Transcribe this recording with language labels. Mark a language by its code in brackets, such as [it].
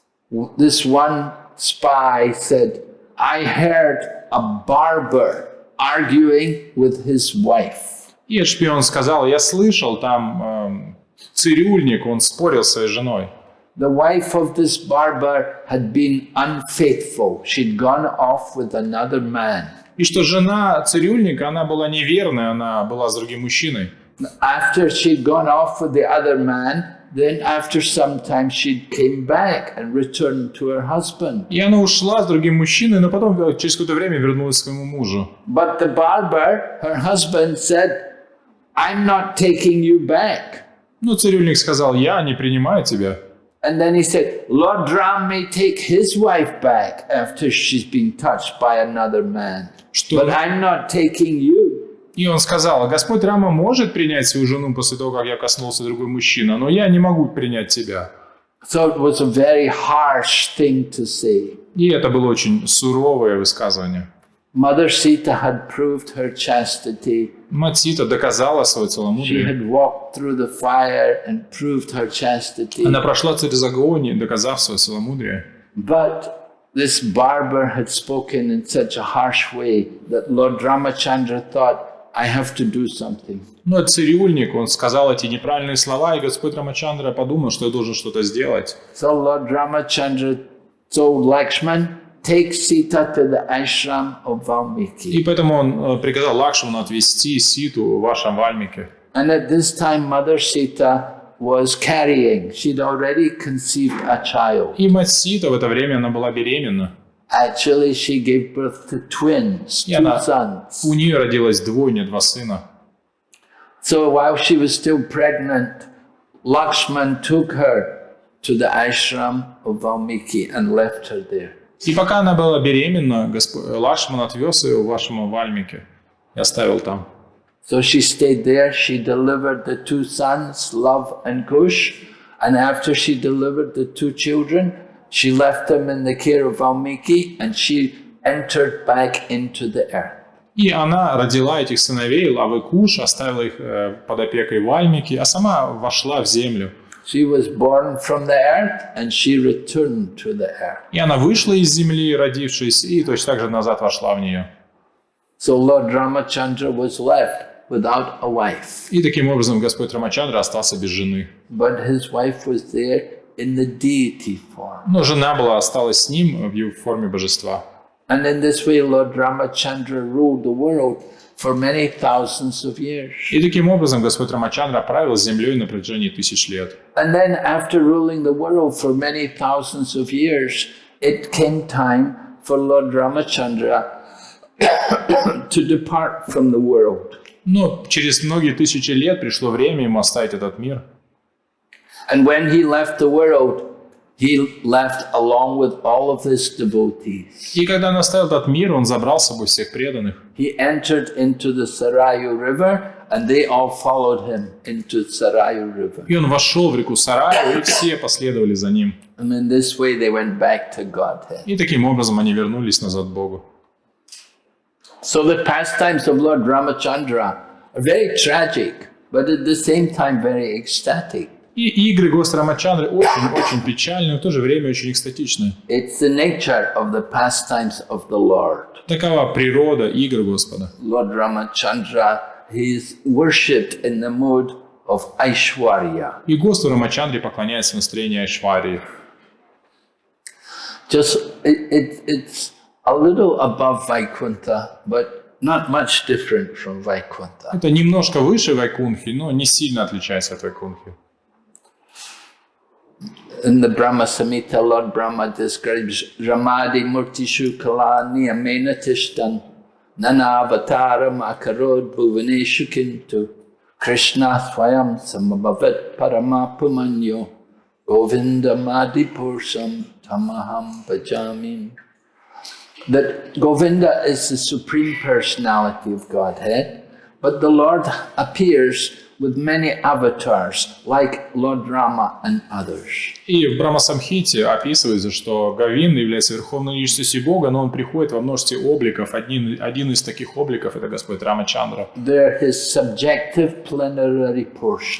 [en] This one spy said, I heard a barber arguing with his wife. [ru] И этот шпион сказал, я слышал, там цирюльник, он спорил с своей женой. [en] The wife of this barber had been unfaithful. She'd gone off with another man. [ru] И что жена цирюльника, она была неверная, она была с другим мужчиной. [en] After she'd gone off with the other man, then after some time she came back and returned to her husband. [ru] И она ушла с другим мужчиной, но потом через какое-то время вернулась к своему мужу. [en] But the barber, her husband, said, I'm not taking you back. [ru] Ну, цирюльник сказал, я не принимаю тебя. [en] And then he said, Lord Ram may take his wife back after she's been touched by another man. But I'm not taking you. [ru] И он сказал, Господь Рама может принять свою жену после того, как я коснулся другой мужчины, но я не могу принять тебя. [en] So it was a very harsh thing to say. [ru] И это было очень суровое высказывание. [en] Mother Sita had proved her chastity. [ru] Мать Сита доказала свое [en] She [ru] целомудрие. [en] had walked through the fire and proved her chastity. [ru] Она прошла через огонь, доказав свое целомудрие. [en] But this barber had spoken in such a harsh way that Lord Ramachandra thought, I have to do something. [ru] Но цирюльник, он сказал эти неправильные слова, и Господь Рамачандра подумал, что я должен что-то сделать. [en] So Lord Ramachandra told Lakshman, take Sita to the ashram of Valmiki. [ru] И поэтому он приказал Лакшману отвезти Ситу в ашрам Вальмики. [en] And at this time, Mother Sita was carrying. She'd already conceived a child. [ru] И мать Сита в это время она была беременна. [en] Actually, she gave birth to twins, [ru] И [en] two sons. [ru] у нее родилось двойня, два сына. [en] So while she was still pregnant, Lakshman took her to the ashram of Valmiki and left her there. [ru] И пока она была беременна, Лакшман отвез ее в ашрам Вальмики и оставил там. [en] So she stayed there. She delivered the two sons, Love and Kush. And after she delivered the two children, she left them in the care of Valmiki and she entered back into the earth. [ru] И она родила этих сыновей, Лав и Куш, оставила их под опекой Вальмики, а сама вошла в землю. [en] She was born from the earth and she returned to the earth. [ru] И она вышла из земли, родившись, и точно так же назад вошла в нее. [en] So Lord Ramachandra was left without a wife. [ru] И таким образом Господь Рамачандра остался без жены. [en] But his wife was there in the deity form. [ru] Но жена осталась с ним в его форме божества. [en] And in this way, Lord Ramachandra ruled the world for many thousands of years. [ru] И таким образом Господь Рамачандра правил землей на протяжении тысяч лет. [en] And then after ruling the world for many thousands of years, it came time for Lord Ramachandra to depart from the world. [ru] Но через многие тысячи лет пришло время ему оставить этот мир. [en] And when he left the world, he left along with all of his devotees. [ru] И когда он оставил этот мир, он забрал с собой всех преданных. [en] He entered into the Sarayu River, and they all followed him into Sarayu River. [ru] И он вошел в реку Сараю, и все последовали за ним. [en] And in this way, they went back to Godhead. [ru] И таким образом они вернулись назад к Богу. [en] So the pastimes of Lord Ramachandra are very tragic, but at the same time very ecstatic. [ru] И игры Господа Рамачандры очень печальные, но в то же время очень экстатичные. [en] It's the nature of the pastimes of the Lord. [ru] Такова природа игр Господа. [en] Lord Ramachandra, he is worshipped in the mood of Aishwarya. [ru] И Господу Рамачандре поклоняется в настроении Айшварии. [en] It's a little above Vaikuntha, but not much different from Vaikuntha. [ru] Это немножко выше Вайкунхи, но не сильно отличается от Вайкунхи. [en] In the Brahma Samhita, Lord Brahma describes [sa] Ramadi Murtishu Kala Niyamena Tishtan Nanavataram Akarod Bhuvaneshu Kintu Krishna Swayam Samabhavat Paramapumanyo Govinda Madipursam Tamaham Bhajami. [en] That Govinda is the supreme personality of Godhead, but the Lord appears with many avatars, like Lord Rama and others. [ru] И в Брахма-самхите описывается, что Говинда является верховной личностью Бога, но он приходит во множестве обликов. Один из таких обликов – это Господь Рамачандра. [en] They're his subjective plenary portion.